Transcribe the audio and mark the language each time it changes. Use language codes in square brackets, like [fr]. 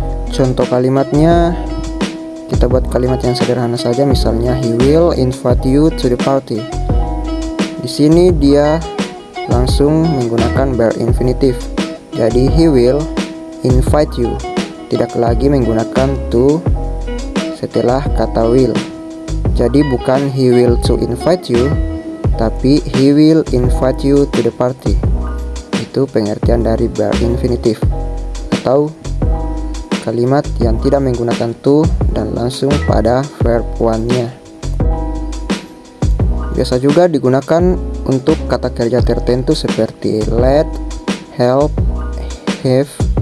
[id] Contoh kalimatnya kita buat kalimat yang sederhana saja, misalnya [en] he will invite you to the party. [id] Di sini dia langsung menggunakan bare infinitive. Jadi [en] he will invite you, [id] tidak lagi menggunakan to setelah kata will. Jadi bukan [en] he will to invite you, [id] tapi [en] he will invite you to the party. [id] Itu pengertian dari bare infinitive atau kalimat yang tidak menggunakan to dan langsung pada verb one-nya. Biasa juga digunakan untuk kata kerja tertentu seperti let, help, have.